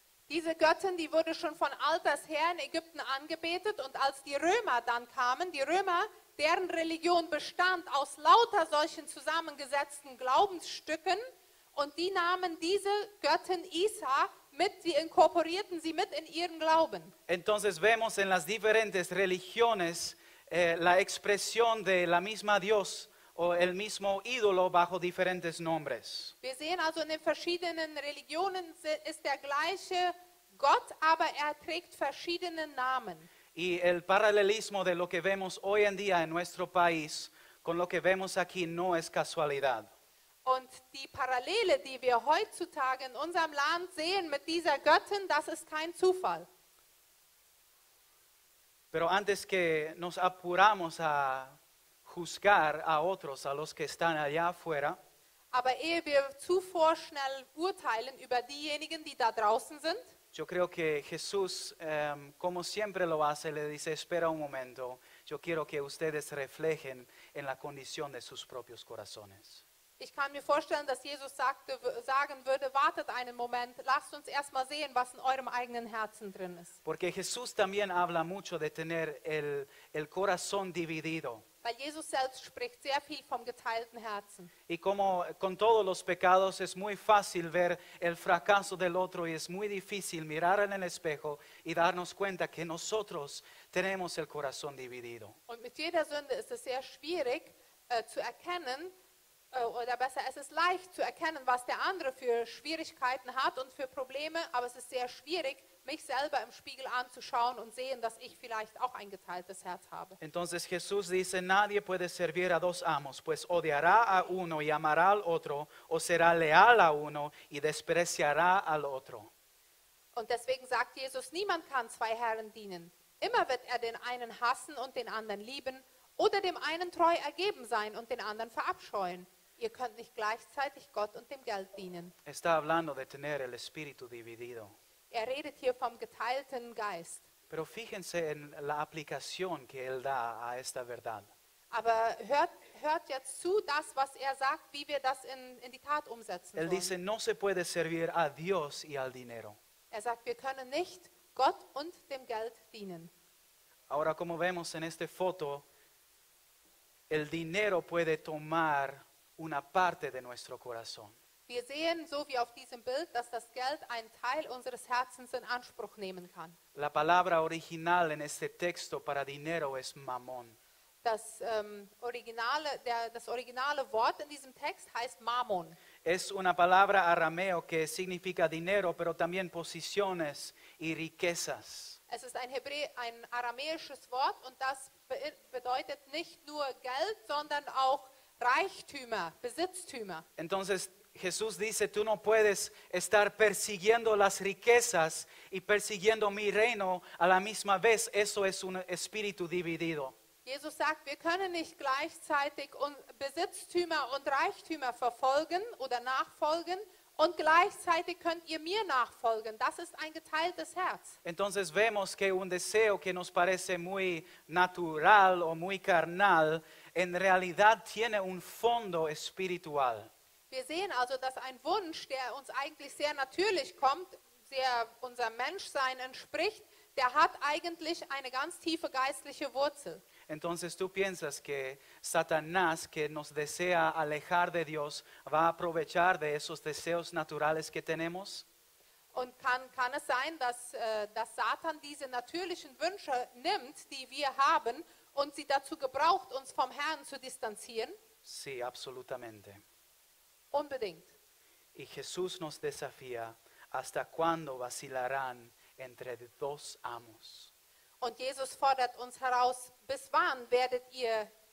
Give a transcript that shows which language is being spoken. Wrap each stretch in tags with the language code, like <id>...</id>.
<de>Diese Göttin, die wurde schon von alters her in Ägypten angebetet und als die Römer dann kamen, die Römer, deren Religion bestand aus lauter solchen zusammengesetzten Glaubensstücken und die nahmen diese Göttin Isa mit, sie inkorporierten sie mit in ihren Glauben.</de> <es>Entonces vemos en las diferentes religiones la expresión de la misma Dios o el mismo ídolo bajo diferentes nombres.</es> <de>Wir sehen also in den verschiedenen Religionen ist der gleiche Gott, aber er trägt verschiedene Namen.</de> <es>Y el paralelismo de lo que vemos hoy en día en nuestro país con lo que vemos aquí no es casualidad.</es> <de>Und die Parallele, die wir heutzutage in unserem Land sehen mit dieser Göttin, das ist kein Zufall.</de> <es>Pero antes que nos apuramos a juzgar a otros, a los que están allá afuera,</es> <de>Aber ehe wir zuvor schnell urteilen über diejenigen, die da draußen sind,</de> <es>yo creo que Jesús, como siempre lo hace, le dice, espera un momento, yo quiero que ustedes reflejen en la condición de sus propios corazones.</es> <de>ich kann mir vorstellen, dass Jesus sagen würde, wartet einen Moment, lasst uns erstmal sehen, was in eurem eigenen Herzen drin ist.</de> <es>Porque Jesús también habla mucho de tener el corazón dividido.</es> <de>Weil Jesus selbst spricht sehr viel vom geteilten Herzen.</de> <es>Y como con todos los pecados es muy fácil ver el fracaso del otro y es muy difícil mirar en el espejo y darnos cuenta que nosotros tenemos el corazón dividido.</es> <de>Und mit jeder Sünde ist es sehr schwierig zu erkennen, oder besser, es ist leicht zu erkennen, was der andere für Schwierigkeiten hat und für Probleme, aber es ist sehr schwierig, mich selber im Spiegel anzuschauen und sehen, dass ich vielleicht auch ein geteiltes Herz habe.</de> <es>Entonces Jesús dice, nadie puede servir a dos amos, pues odiará a uno y amará al otro, o será leal a uno y despreciará al otro.</es> <de>Und deswegen sagt Jesus, niemand kann zwei Herren dienen. Immer wird er den einen hassen und den anderen lieben, oder dem einen treu ergeben sein und den anderen verabscheuen. Ihr könnt nicht gleichzeitig Gott und dem Geld dienen.</de> <es>Está hablando de tener el espíritu dividido.</es> <de>Er redet hier vom geteilten Geist.</de> <es>Pero fíjense en la aplicación que él da a esta verdad.</es> <de>Aber hört jetzt zu, das, was er sagt, wie wir das in die Tat umsetzen</de> <es>Él</es> <de>sollen.</de> <es>dice, no se puede servir a Dios y al dinero.</es> <de>Er sagt, wir können nicht Gott und dem Geld dienen.</de> <es>Ahora, como vemos en esta foto, el dinero puede tomar una parte de nuestro corazón.</es> <de>Wir sehen, so wie auf diesem Bild, dass das Geld einen Teil unseres Herzens in Anspruch nehmen kann.</de> <es>La palabra original en este texto para dinero es mamón.</es> <de>Das originale Wort in diesem Text heißt Mammon.</de> <es>Es una palabra arameo que significa dinero, pero también posiciones y riquezas.</es> <de>Es ist ein aramäisches Wort und das bedeutet nicht nur Geld, sondern auch Reichtümer, Besitztümer.</de> <es>Entonces Jesús dice, tú no puedes estar persiguiendo las riquezas y persiguiendo mi reino a la misma vez. Eso es un espíritu dividido.</es> <de>Jesus sagt, wir können nicht gleichzeitig Besitztümer und Reichtümer verfolgen oder nachfolgen und gleichzeitig könnt ihr mir nachfolgen. Das ist ein geteiltes Herz.</de> <es>Entonces vemos que un deseo que nos parece muy natural o muy carnal, en realidad tiene un fondo espiritual.</es> <de>Wir sehen also, dass ein Wunsch, der uns eigentlich sehr natürlich kommt, sehr unserem Menschsein entspricht, der hat eigentlich eine ganz tiefe geistliche Wurzel.</de> <es>Entonces tú piensas que Satanás, que nos desea alejar de Dios, va a aprovechar de esos deseos naturales que tenemos.</es> <de>Und kann es sein, dass Satan diese natürlichen Wünsche nimmt, die wir haben, und sie dazu gebraucht, uns vom Herrn zu distanzieren?</de> <es>Sí, absolutamente.</es> <de>Unbedingt.</de> <es>Y Jesús nos desafía, ¿hasta cuándo vacilarán entre dos amos?</es> <de>Und Jesus fordert uns heraus, bis wann werdet ihr</de>